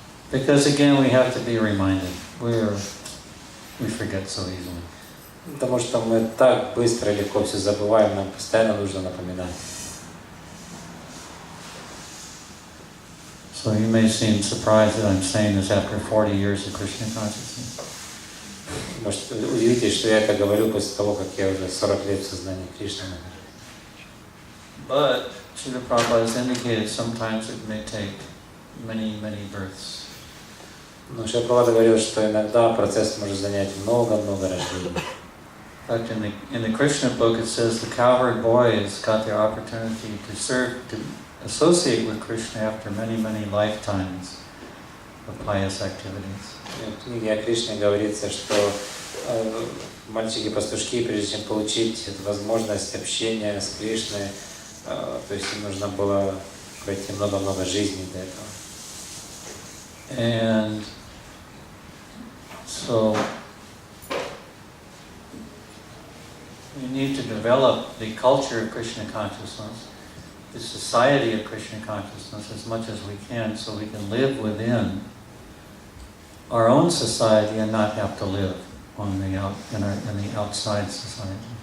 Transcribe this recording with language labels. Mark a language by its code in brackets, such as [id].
[en] Because again, we have to be reminded. We forget so easily. [ru] Потому что мы так быстро и легко все забываем, нам постоянно нужно напоминать. [en] So you may seem surprised that I'm saying this after 40 years of Krishna consciousness. [ru] Может, удивитесь, что я это говорю после того, как я уже 40 лет в сознании Кришны нахожусь. [en] But Srila Prabhupada has indicated sometimes it may take many, many births. [ru] Но Шрила Прабхупада говорил, что иногда процесс может занять много-много рождений. [en] In fact, in the Krishna book it says the cowherd boys got the opportunity to associate with Krishna after many, many lifetimes of pious activities. [ru] В книге о Кришне говорится, что мальчики-пастушки, прежде чем получить возможность общения с Кришной, то есть им нужно было пройти много-много жизней для этого. [en] And so we need to develop the culture of Krishna consciousness, the society of Krishna consciousness as much as we can, so we can live within our own society and not have to live in the outside society.